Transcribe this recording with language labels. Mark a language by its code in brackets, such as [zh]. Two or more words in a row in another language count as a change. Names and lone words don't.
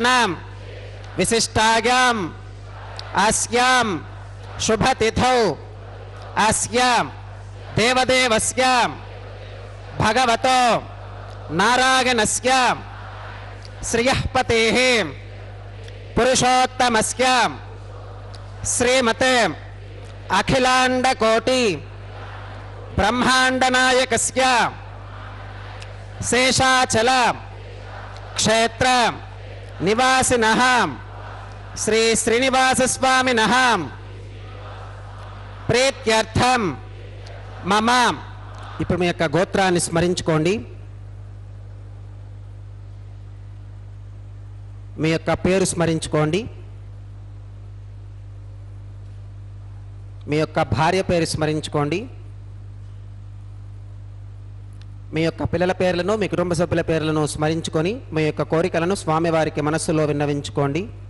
[sa] विशिष्टायां अस्यां शुभ तिथौ अस्यां देवदेवस्य भगवतो नारायणस्य श्रियः पतेः पुरुषोत्तमस्य श्रीमते अखिलांड कोटि ब्रह्मांड नायकस्य शेषाचल क्षेत्र निवासिनः श्री श्रीनिवास स्वामिनः प्रीत्यर्थम मम. [te] ఇప్పుడు మీ యొక్క గోత్రాన్ని స్మరించుకోండి. మీ యొక్క పేరు స్మరించుకోండి. మీ యొక్క భార్య పేరు స్మరించుకోండి. మీ యొక్క పిల్లల పేర్లను మీ కుటుంబ సభ్యుల పేర్లను స్మరించుకొని మీ యొక్క కోరికలను స్వామివారికి మనస్సులో విన్నవించుకోండి.